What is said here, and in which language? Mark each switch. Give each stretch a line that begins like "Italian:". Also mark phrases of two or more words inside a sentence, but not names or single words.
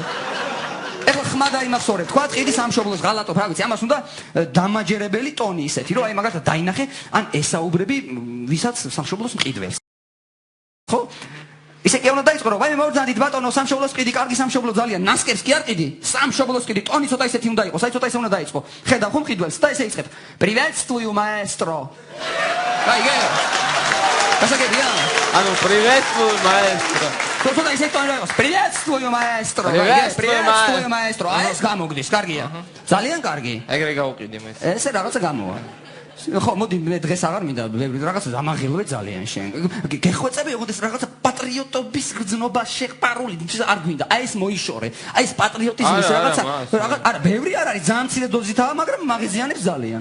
Georgian: ეხლა ხმა დაიმახსოვრე, თქვა ყიდი სამშობლოს ღალატობ, რა ვიცი, ამას უნდა დამაჯერებელი ტონი ისეთი, რომ აი მაგალითად დაინახე, ან ესაუბრები ვისაც სამშობლოს მყიდველს. ხო? ისე კი უნდა დაიწყო, რომ აი მე მოვძანდით ბატონო, სამშობლოს ყიდი, კარგი სამშობლო ძალიან, ნასკერს კი არ ყიდი, სამშობლოს ყიდი, ტონი ცოტა ისეთი უნდა იყოს, აი ცოტა ისე უნდა დაიწყო. ხედავ ხო მყიდველს და ესე იწყებ.
Russian: Приветствую, маэстро.
Georgian: გაიგე? გასაგებია? ანუ
Russian: приветствую, маэстро. Кто-то из этого говорит, приветствую, маэстро. Приветствую, маэстро. А
Georgian: ეს გამოგდის, კარგია. ძალიან კარგი. ეგრე გავუყიდი მე. ესე რაღაცა გამოვა. ხო, მოდი მე დღეს აღარ მინდა რაღაცა დამაღილვე ძალიან შენ. გეხვეწები ოღონდ რაღაცა პატრიოტობის გრძნობა შეყარული არ გვინდა. აი ეს მოიშორე. აი ეს პატრიოტიზმის რაღაცა არა, ბევრი არ არის, ძალიან მცირე დოზითაა, მაგრამ მაღიზიანებს ძალიან.